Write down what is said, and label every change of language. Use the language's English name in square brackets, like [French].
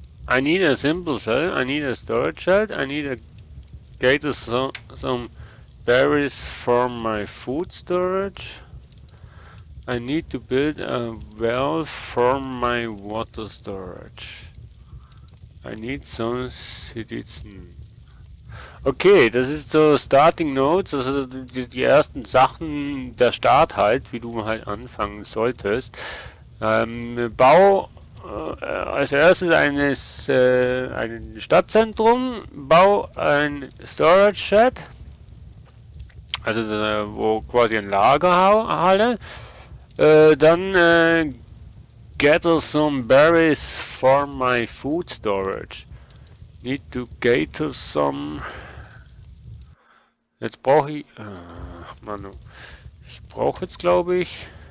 [English] I need a simple cell, I need a storage shed, I need a gather some berries for my food storage. I need to build a well for my water storage. I need some citizen. [German] Okay, das ist so Starting Notes, also die ersten Sachen, der Start halt, wie du halt anfangen solltest. Bau als erstes ein Stadtzentrum, bau ein Storage Shed, also wo quasi ein Lagerhalle. [English] Dann gather some berries for my food storage. Need to gather some. [German] Jetzt brauche ich. Ach Mann, ich brauche jetzt glaube ich.